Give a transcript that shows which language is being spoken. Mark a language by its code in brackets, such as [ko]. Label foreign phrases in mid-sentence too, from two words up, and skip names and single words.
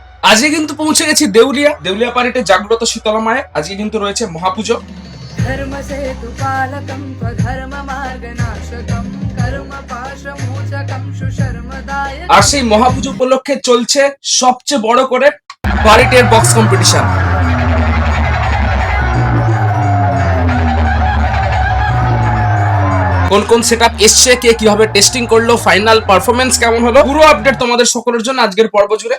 [bn] আজকে কিন্তু পৌঁছে গেছি দেউলিয়া দেউলিয়া পাড়িতে জাগ্রত শীতলা মায়ে। আজকে কিন্তু রয়েছে মহাপুজো। [sa] धर्म सेतु पालकं स्वधर्म मार्गनाशकं कर्म पाशमोचकं सुशर्मदायकं। [bn] আর সেই মহাপুজো উপলক্ষে চলছে সবচেয়ে বড় করে পারিটের [en] box competition. [bn] কোন কোন সেটআপ এসছে, কে কিভাবে টেস্টিং করলো, [en] final performance [bn] কেমন হলো, পুরো আপডেট তোমাদের সকলের জন্য আজকের পর্ব জুড়ে।